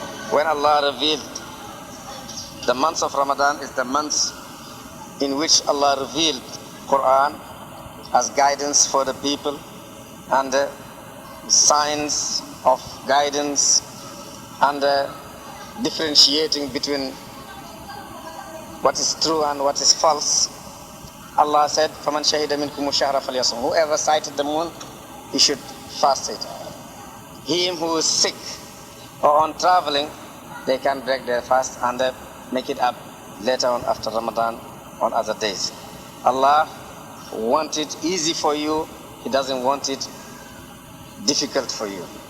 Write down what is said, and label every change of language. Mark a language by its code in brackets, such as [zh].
[en] When Allah revealed the months of Ramadan is the months in which Allah revealed Quran as guidance for the people and the signs of guidance and differentiating between what is true and what is false. Allah said, [ar] فَمَنْ شَهِدَ مِنْكُمُ الشَّهْرَ فَلْيَصُمْهُ. [en] Whoever sighted the moon, he should fast it. Him who is sick or on traveling, they can break their fast and make it up later on after Ramadan on other days. Allah wants it easy for you. He doesn't want it difficult for you.